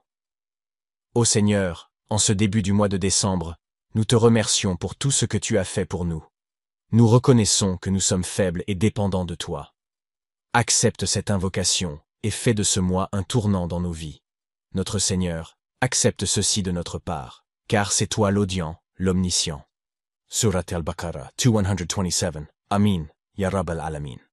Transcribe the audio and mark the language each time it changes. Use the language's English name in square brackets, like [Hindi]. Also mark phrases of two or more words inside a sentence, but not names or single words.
[French] Ô Seigneur, en ce début du mois de décembre, nous te remercions pour tout ce que tu as fait pour nous. Nous reconnaissons que nous sommes faibles et dépendants de toi. Accepte cette invocation et fais de ce mois un tournant dans nos vies. Notre Seigneur, accepte ceci de notre part, car c'est toi l'audient, l'omniscient. [Arabic] Surat al-Baqarah 227. آمين، يا رب العالمين.